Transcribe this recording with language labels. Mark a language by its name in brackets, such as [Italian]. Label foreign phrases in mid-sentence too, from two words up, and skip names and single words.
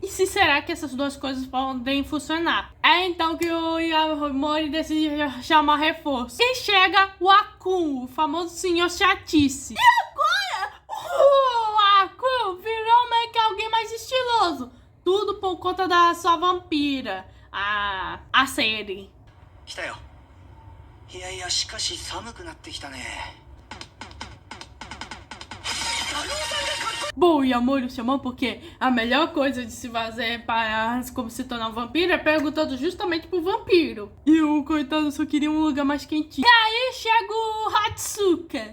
[Portuguese] E se será que essas duas coisas podem funcionar? É então que o Yamori decide chamar reforço. E chega o Akun, o famoso senhor chatice. E agora? O Akun virou meio que alguém mais estiloso. Tudo por conta da sua vampira, a Seri. [Japanese] 来たよ。いやいや、しかし寒くなってきたね。 [Portuguese] Bom, o Yamori chamou porque a melhor coisa de se fazer para como se tornar um vampiro é perguntando justamente pro vampiro. E o coitado só queria um lugar mais quentinho. E aí chega o Hatsuka.